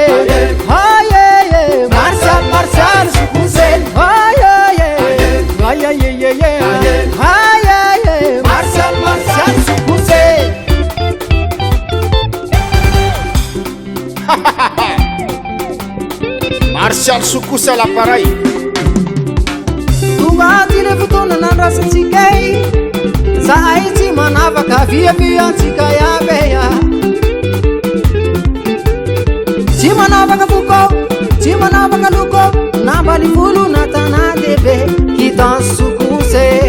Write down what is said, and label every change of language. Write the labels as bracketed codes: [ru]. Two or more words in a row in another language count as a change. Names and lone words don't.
[fr] aïe Martial Martial Sukusé aïe aïe aïe aïe aïe Martial Martial Sukusé Martial Sukusé à l'appareil. [mg] Tonga ty le fotoana nandrasantsika zahay tsy manavaka viaviantsika iabe tsy manavaka foko tsy manavaka loko nambali volo na tanà lehibe Quittance Sukusé